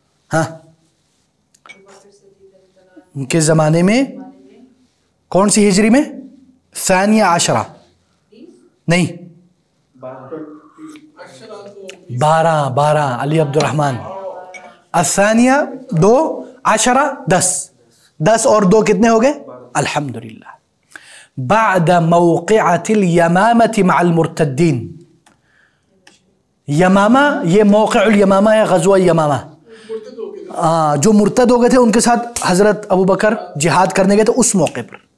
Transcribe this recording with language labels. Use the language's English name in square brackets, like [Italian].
[Urdu] ہاں, ان کے زمانے میں کون سی ہجری میں؟ ثانیہ عشرہ نہیں, 12 علی عبد الرحمن. الثانیہ 2 عشرہ 10 اور 2 کتنے ہو گئے؟ الحمدللہ. [Arabic] بعد موقعۃ الیمامۃ مع المرتدین. [Urdu] یمامہ یہ موقع الیمامہ ہے, غزوہ یمامہ. جو مرتد ہو گئے تھے ان کے ساتھ حضرت ابو بکر جہاد کرنے گئے تھے اس موقع پر.